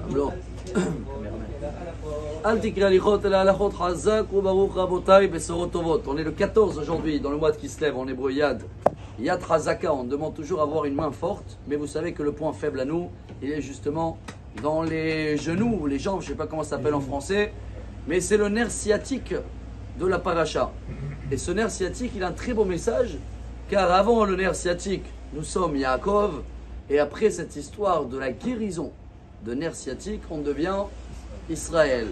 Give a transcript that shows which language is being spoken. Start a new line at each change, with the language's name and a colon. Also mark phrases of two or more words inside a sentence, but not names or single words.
Hebrew: לא. אל תקרא הליכות אלא הלכות חזק וברוך רבותיי בשורות טובות.
French: On est le 14 aujourd'hui dans le mois qui se lève en hébreu Yad.
Hebrew: יד חזקה,
French: on demande toujours à avoir une main forte, mais vous savez que le point faible à nous, il est justement dans les genoux ou les jambes, je ne sais pas comment ça s'appelle en français, mais c'est le nerf sciatique de la paracha. Et ce nerf sciatique, il a un très beau message, car avant le nerf sciatique, nous sommes Yaakov, et après cette histoire de la guérison de nerf sciatique, on devient Israël.